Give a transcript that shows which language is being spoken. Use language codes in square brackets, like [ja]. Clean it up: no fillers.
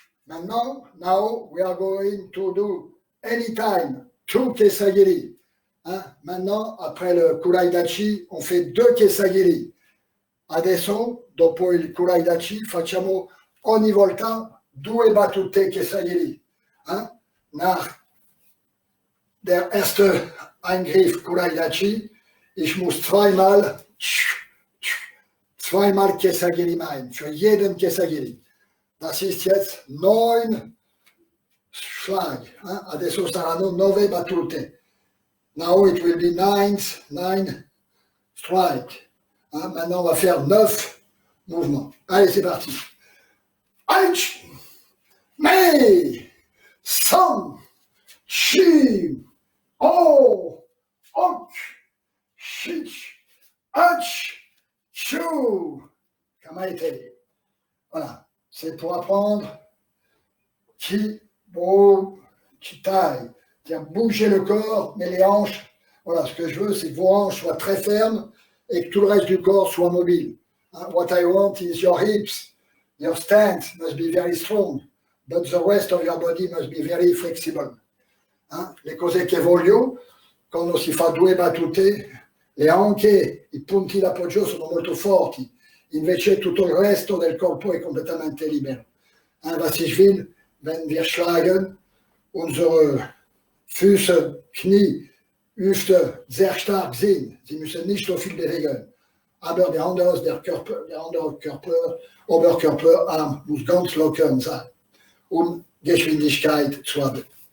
[en] Now we are going to do anytime 2 Kesagiri. [fr] Maintenant, après le Kuraidachi, on fait 2 Kesagiri. [it] Adesso, dopo il Kuraidachi, facciamo ogni volta 2 battute Kesagiri. [de] Nach der erste Eingriff Kuraidachi, ich muss zweimal Kesagiri machen, für jeden Kesagiri. Das ist jetzt 9 Schlag. [it] Adesso saranno 9 battute. [en] Now it will be 9 strike. [fr] Maintenant, on va faire 9 mouvements. Allez, c'est parti. [ja] H, Nei, Som, Chi, Oh, Ok, Shich, H, Chu, Kamaite. [fr] Voilà. C'est pour apprendre Ki, Bo, Chitai. C'est-à-dire bouger le corps, mais les hanches. Voilà, ce que je veux, c'est que vos hanches soient très fermes et que tout le reste du corps soit mobile. [en] What I want is your hips, your stance must be very strong, but the rest of your body must be very flexible. [it] Le cose che voglio, quando si fa 2 battute, le anche, i punti d'appoggio sono molto forti. Invece tutto il resto del corpo è completamente libero. [de] Was ich will, wenn wir schlagen, unsere Füße, Knie, Hüfte sehr stark sind. Sie müssen nicht so viel bewegen. Aber der andere Körper, Oberkörper, Arm muss ganz locker sein, um Geschwindigkeit zu haben.